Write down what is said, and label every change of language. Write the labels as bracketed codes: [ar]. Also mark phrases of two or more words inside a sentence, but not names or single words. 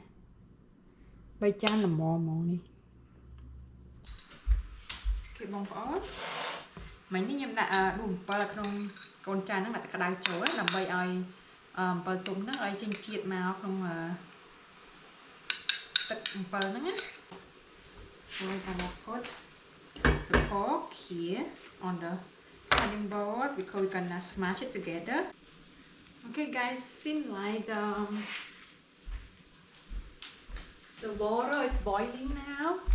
[km] 3 ចានល្មមហ្មងនេះគេបងប្អូនមិញនេះខ្ញុំដាក់ដួសអំពិលក្នុងកូនចានហ្នឹងដាក់ក្តៅចូលដើម្បីឲ្យអំពិលទុំហ្នឹងឲ្យចេញជាតិមកក្នុងទឹកអំពិលហ្នឹងណា [en] So I'm gonna put the pork here on the cutting board because we're gonna smash it together. Okay guys, seems like the water is boiling now.